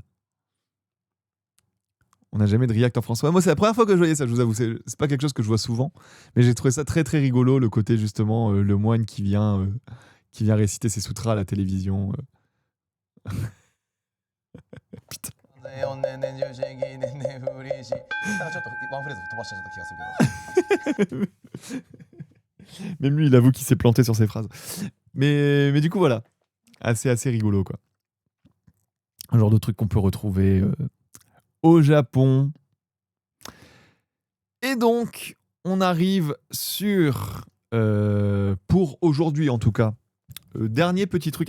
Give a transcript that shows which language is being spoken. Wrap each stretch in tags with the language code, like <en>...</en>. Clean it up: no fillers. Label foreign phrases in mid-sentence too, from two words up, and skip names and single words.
<fr>On n'a jamais de react en français. Ouais, moi, c'est la première fois que je voyais ça, je vous avoue. C'est pas quelque chose que je vois souvent, mais j'ai trouvé ça très, très rigolo, le côté, justement, le moine qui vient réciter ses sutras à la télévision. Putain.</fr> <ja>完全天然重心機天然風鈴子なんかちょっとワンフレーズ飛ばしちゃった気がするけど</ja> <fr>Même lui, il avoue qu'il s'est planté sur ses phrases. Mais du coup, voilà. Assez rigolo, quoi. Un genre de truc qu'on peut retrouver au Japon. Et donc, on arrive sur, pour aujourd'hui en tout cas, dernier petit truc.</fr>